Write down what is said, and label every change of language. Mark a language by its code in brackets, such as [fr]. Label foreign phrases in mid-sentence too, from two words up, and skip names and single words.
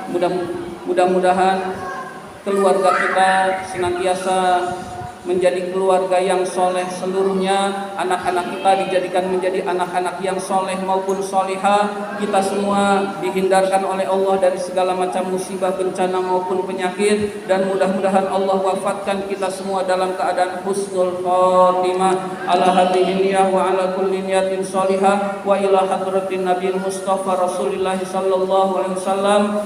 [id] Mudah-mudahan keluarga kita senantiasa menjadi keluarga yang soleh seluruhnya, anak-anak kita dijadikan menjadi anak-anak yang soleh maupun solihah. Kita semua dihindarkan oleh Allah dari segala macam musibah, bencana maupun penyakit, dan mudah-mudahan Allah wafatkan kita semua dalam keadaan [ar] حسن الخاتمة على هذه النية وعلى كل نية صالحة وإلى حضرة النبي المصطفى رسول الله صلى الله عليه وسلم.